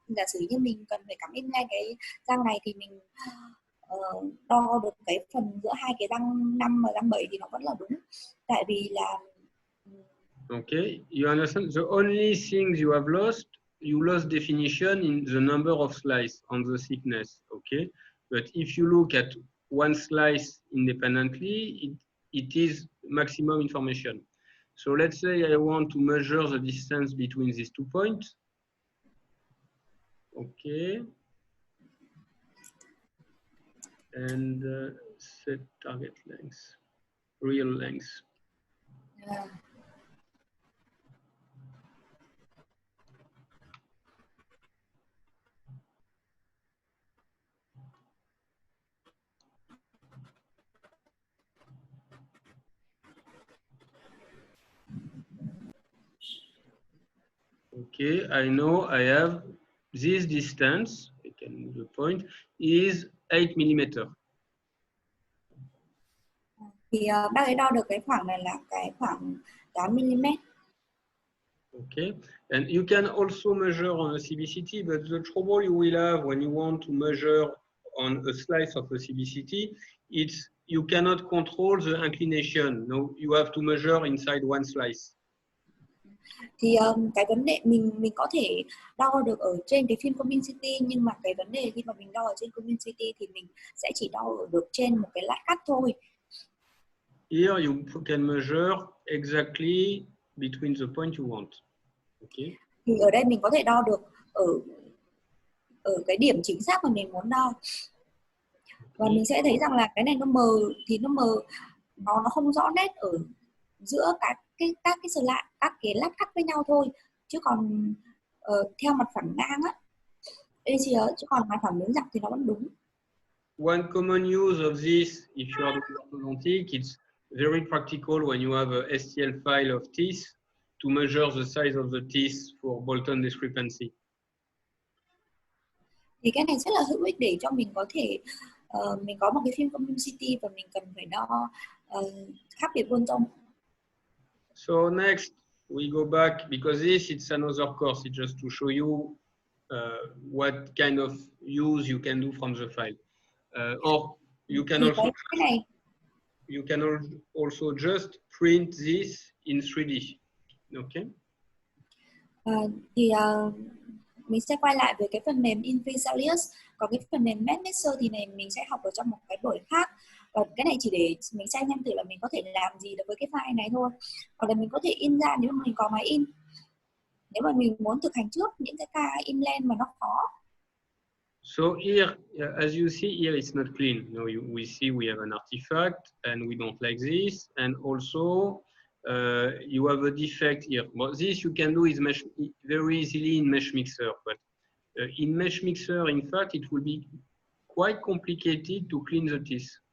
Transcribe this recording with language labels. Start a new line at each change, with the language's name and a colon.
Vietnamese: Giả sử như mình cần phải cắm in ngay cái răng này thì mình đo được cái phần giữa hai cái răng 5 và răng 7 thì nó vẫn là đúng. Tại vì là
English: Okay, you understand? The only thing you have lost, you lost definition in the number of slices on the thickness, okay? But if you look at one slice independently, it is maximum information. So let's say I want to measure the distance between these 2 points. Okay. And set target length, real length. Okay, I know I have this distance, I can move the point, is 8 mm.
Vietnamese: Thì bác ấy đo được cái khoảng này là cái khoảng 8 mm.
English: Okay, and you can also measure on a CBCT, but the trouble you will have when you want to measure on a slice of a CBCT, it's you cannot control the inclination. No, you have to measure inside one slice.
Vietnamese: Thì cái vấn đề mình có thể đo được ở trên cái phim CBCT, nhưng mà cái vấn đề khi mà mình đo ở trên CBCT thì mình sẽ chỉ đo được trên một cái lát cắt thôi.
English: Here you can measure exactly between the point you want. Okay.
Vietnamese: Thì ở đây mình có thể đo được ở cái điểm chính xác mà mình muốn đo. Và mình sẽ thấy rằng là cái này nó mờ, thì nó mờ, nó không rõ nét ở giữa các cái slide, các cái lát cắt với nhau thôi, chứ còn theo mặt phẳng ngang á, chứ còn mặt phẳng đứng dọc thì nó vẫn đúng.
English: One common use of this, if you are doing orthodontic, it's very practical when you have a STL file of teeth to measure the size of the teeth for Bolton discrepancy.
Vietnamese: Thì cái này rất là hữu ích để cho mình có thể mình có một cái phim CBCT và mình cần phải đo khác biệt Bolton.
English: So next we go back, because this it's another course. It's just to show you what kind of use you can do from the file, or you can
Vietnamese: thì
English: also
Vietnamese: cái này
English: you can also just print this in 3D. Okay.
Vietnamese: Thì mình sẽ quay lại với cái phần mềm Invisalius. Còn cái phần mềm MedMixer thì này mình sẽ học ở trong một cái buổi khác. Và cái này chỉ để mình xem thử là mình có thể làm gì được với cái file này thôi. Hoặc là mình có thể in ra nếu mà mình có máy in. Nếu mà mình muốn thực hành trước những cái ca in lên mà nó khó.
English: So here, as you see here, it's not clean. We see we have an artifact and we don't like this. And also you have a defect here. But this you can do is mesh very easily in Mesh Mixer. But in Mesh Mixer, in fact, it will be quite complicated to clean the teeth.